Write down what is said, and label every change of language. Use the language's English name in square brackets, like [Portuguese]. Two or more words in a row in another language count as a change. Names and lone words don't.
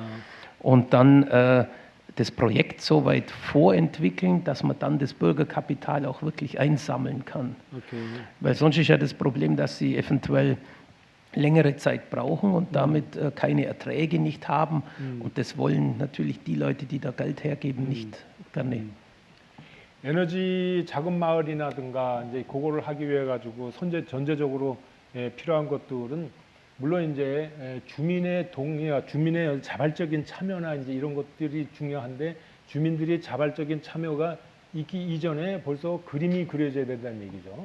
[German] und dann das Projekt so weit vorentwickeln, dass man dann das Bürgerkapital auch wirklich einsammeln kann. Okay. Weil sonst ist ja das Problem, dass sie eventuell längere Zeit brauchen und damit keine Erträge nicht haben. Und das wollen natürlich die Leute, die da Geld hergeben, nicht gerne. [Korean] 에너지 작은 마을이라든가 이제 그거를 하기 위해 가지고 전제적으로 필요한 것들은 물론 이제 주민의 동의와 주민의 자발적인 참여나 이제 이런 것들이 중요한데 주민들의 자발적인 참여가 있기 이전에 벌써 그림이 그려져야 된다는 얘기죠.